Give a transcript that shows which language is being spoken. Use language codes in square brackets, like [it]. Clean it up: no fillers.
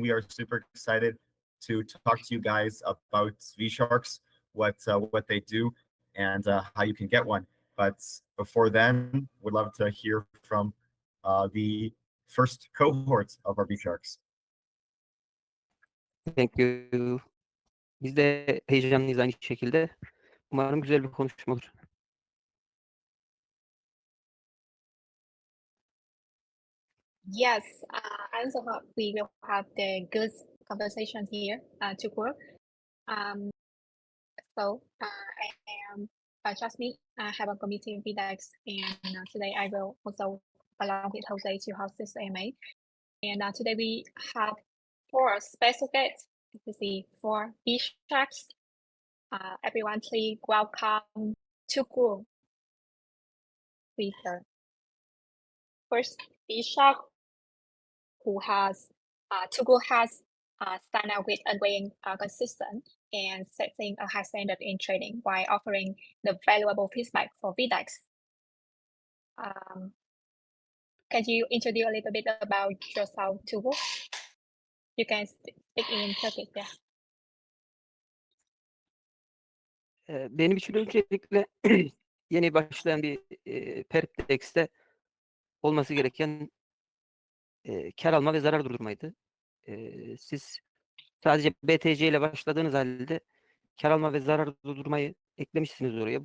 [en] We are super excited to talk to you guys about VSHARKs, what they do, and how you can get one. But before then, we'd love to hear from the first cohort of our VSHARKs. Thank you. [tr] Biz de heyecanlıyız aynı şekilde. Umarım güzel bir konuşma olur. [en] Yes, I also hope we will have the good conversation here, Tugrul. So I am just me. I have a committee in VDEX, and today I will also along with José to host this AMA. And today we have 4 special guests. This is the 4 VSHARKs. Everyone, please welcome Tugrul. Please, sir. First, VSHARK, who has Tugrul has started out with unwavering consistent and setting a high standard in trading while offering the valuable feedback for VDEX. Can you introduce a little bit about yourself, Tugrul? You can speak in Turkish, yeah. [tr] Benim için öncelikle yeni başlayan bir VDEX'te olması gereken kar alma ve zarar durdurmaydı. Siz sadece BTC ile başladığınız halde kar alma ve zarar durdurmayı eklemişsiniz oraya.